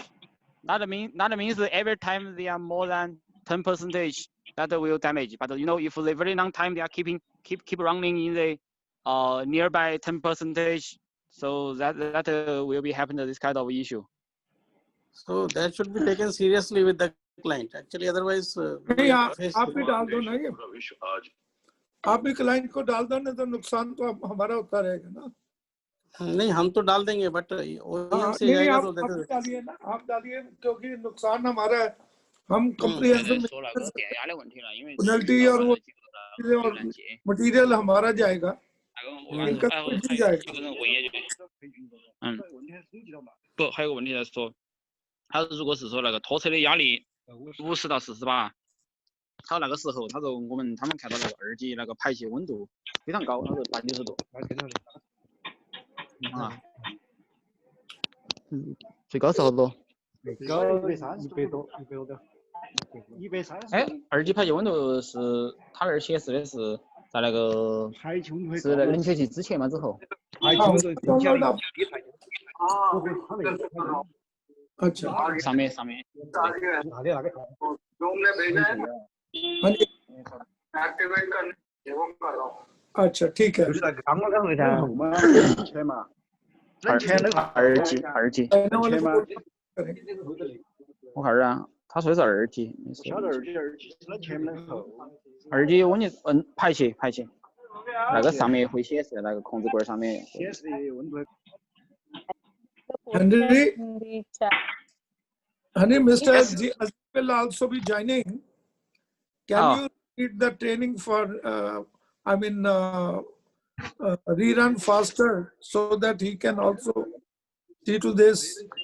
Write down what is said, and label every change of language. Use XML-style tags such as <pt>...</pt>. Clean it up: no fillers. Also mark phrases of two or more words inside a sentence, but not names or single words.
<en>That means that every time they are more than 10%, that will damage. But if the very long time they are keep running in the nearby 10%, so that will be happening this kind of issue. So that should be taken seriously with the client. Actually, otherwise.</en> <hi>नहीं, आप भी डाल दो ना ये, आप भी क्लाइंट को डाल दो, नहीं तो नुकसान तो हमारा होता रहेगा ना। नहीं, हम तो डाल देंगे, बट OEM से नहीं, जाएगा आप तो डालिए ना, आप डालिए, क्योंकि नुकसान हमारा है। हम</hi> <en>comprehensive penalty</en> <hi>और वो और मटेरियल हमारा जाएगा, इनका कुछ नहीं जाएगा।</hi> <zh>不，还有个问题在说，他如果是说那个拖车的压力50到40巴，他那个时候他说他们看到那个2级那个排气温度非常高，他说80-90度。啊，最高是好多？最高100多的。130。哎，2级排气温度是他那儿显示的是在那个是冷却器之前吗？之后？</zh> <hi>अच्छा,</hi> <zh>上面。</zh> <hi>अच्छा, ठीक है।</hi> <zh>2 级。我看啊，他说的是2级。2级温度排气，那个上面会显示那个控制柜上面显示温度。</zh> <en>Honey, Mr. G will also be joining. Can you read the training for, rerun faster so that he can also see to this?</en>